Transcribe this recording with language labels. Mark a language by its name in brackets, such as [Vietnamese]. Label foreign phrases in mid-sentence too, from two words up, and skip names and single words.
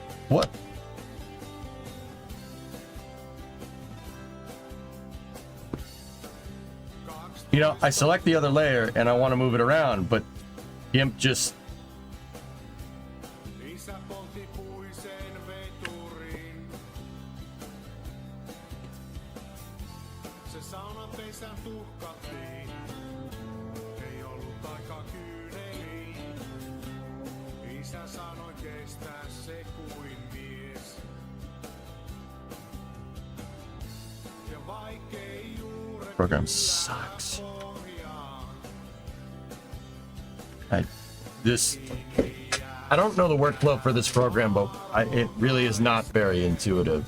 [English] What? You know, I select the other layer and I want to move it around, but GIMP just... [Finnish] Isä poltti puisen veturin. Se saunapesän tuhkattiin. Ei ollut aika kyyneliin. Isä sanoi kestää se kuin mies. Ja vaikkei juuret [English] Program sucks. I don't know the workflow for this program, but it really is not very intuitive.